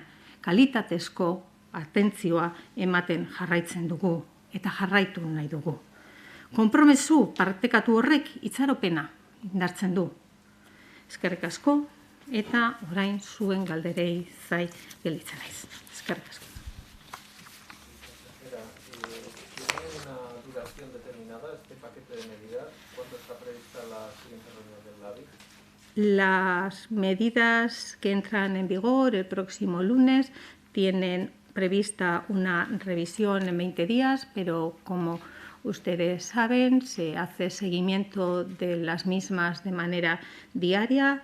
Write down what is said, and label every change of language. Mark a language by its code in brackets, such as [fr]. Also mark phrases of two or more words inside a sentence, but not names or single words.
[eu] Kalitatezko atentzioa ematen jarraitzen dugu eta jarraitu nahi dugu. Konpromezu partekatu horrek itxaropena indartzen du. Eskerrik asko eta orain zuen galderei zai gelditzen naiz. Eskerrik asko. [es] ¿Tiene una duración determinada este paquete de medidas? ¿Cuándo está prevista la siguiente reunión del LABI? Las medidas que entran en vigor el próximo lunes tienen prevista una revisión en 20 días, pero como ustedes saben, se hace seguimiento de las mismas de manera diaria.